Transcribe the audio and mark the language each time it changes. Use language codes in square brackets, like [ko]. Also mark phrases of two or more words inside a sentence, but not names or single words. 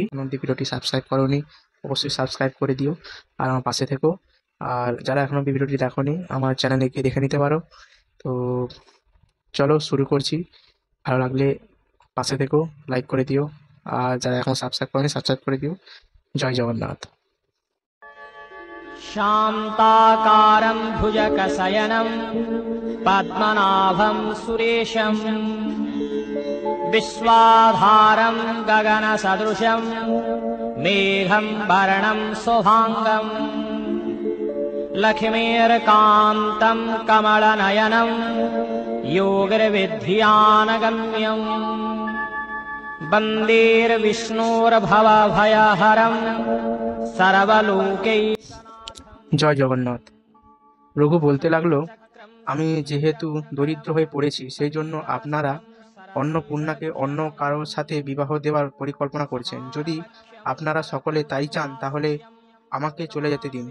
[bn] যদি ভিডিওটি সাবস্ক্রাইব করোনি, অবশ্যই সাবস্ক্রাইব করে দিও আর আমার পাশে থেকো। আর যারা এখনো ভিডিওটি দেখোনি, আমার চ্যানেলে গিয়ে দেখে নিতে পারো। তো চলো শুরু করছি। ভালো লাগলে পাশে থেকো, লাইক করে দিও। আর যারা এখনো সাবস্ক্রাইব করোনি, সাবস্ক্রাইব করে দিও। জয় জগন্নাথ। [sa] शान्ताकारं भुजगशयनं पद्मनाभं सुरेशम् विश्वाधारं गगनसदृशं मेघं वर्णं शुभाङ्गम् लक्ष्मीर्कान्तं कमलनयनं योगिर्विद्यानगम्यम् वन्देर्विष्णोर्भवभयहरं सर्वलोकै [bn] জয় জগন্নাথ। রঘু বলতে লাগলো, আমি যেহেতু দরিদ্র হয়ে পড়েছি, সেই জন্য আপনারা অন্নপূর্ণাকে অন্য কারোর সাথে বিবাহ দেওয়ার পরিকল্পনা করছেন। যদি আপনারা সকলে তাই চান, তাহলে আমাকে চলে যেতে দিন।